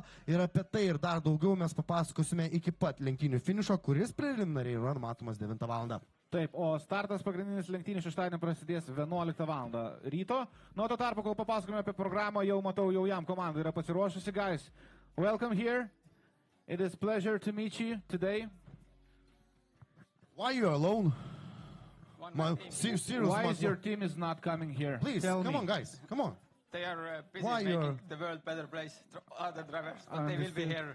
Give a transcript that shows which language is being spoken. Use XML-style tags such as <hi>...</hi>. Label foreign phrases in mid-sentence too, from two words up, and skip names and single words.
<lt>Ir apie tai ir dar daugiau mes papasakosime iki pat lenktynių finišo, kuris preliminariai yra matomas 9 valandą. Taip, o startas pagrindinis lenktynių šeštadienį prasidės 11 valandą ryto. Nuo to tarpo, kol papasakome apie programą, jau matau, Jaujam komanda yra pasiruošusi,</lt> <en>guys. Welcome here. It is a pleasure to meet you today. Why are you alone? Why is your team is not coming here? Please, Tell come me. on, guys. Come on. They are busy Why making you're- the world better place to other drivers, but they will be here.</en>